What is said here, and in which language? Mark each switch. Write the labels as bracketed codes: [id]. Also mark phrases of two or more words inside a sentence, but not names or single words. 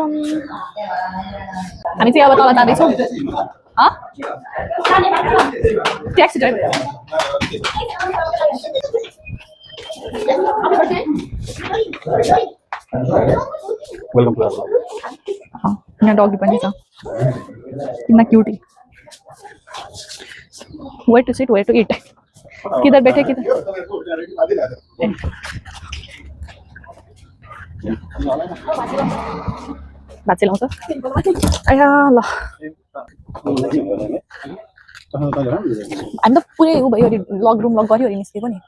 [ne] हामी चाहिँ अब तल जाँदैछौँ। [en] taxi driver [ne] यहाँ डगी पनि छ, [hi] कितना क्यूटी। [en] where to sit, where to eat, [hi] किधर बैठे किधर। [ne] बाजे लाउँछ आया ल। हामी त पुरै उ भयो लग रुम लग गऱ्यो निस्केको नि।